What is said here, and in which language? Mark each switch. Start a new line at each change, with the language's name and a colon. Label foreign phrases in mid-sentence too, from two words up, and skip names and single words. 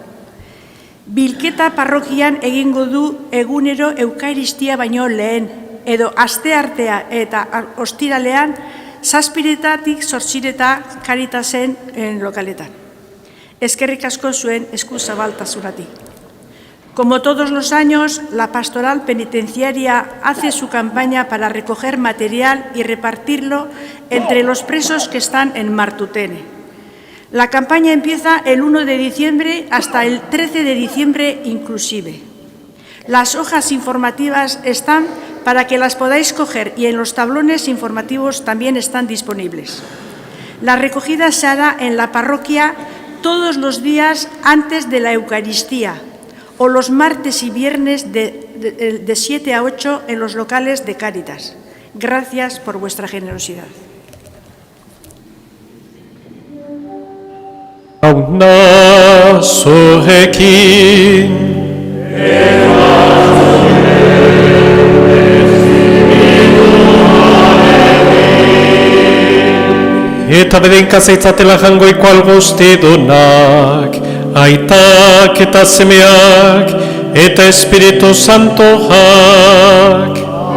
Basque: Bilketa parrokian egingo du egunero eukaristia baino lehen, edo asteartea eta ostiralean 7:00 8:00 Caritasen lokaletan. Eskerrik asko zuen eskuzabaltasunatik.
Spanish: Como todos los años, la pastoral penitenciaria hace su campaña para recoger material y repartirlo entre los presos que están en Martutene. La campaña empieza el 1 de diciembre hasta el 13 de diciembre inclusive. Las hojas informativas están para que las podáis coger y en los tablones informativos también están disponibles. La recogida se hará en la parroquia todos los días antes de la Eucaristía o los martes y viernes de 7 a 8 en los locales de Cáritas. Gracias por vuestra generosidad.
Basque: Jauna zuekin, eta bedenka zaitzatela jangoiko algoztidunak, aitak eta semeak, eta Espiritu Santoak.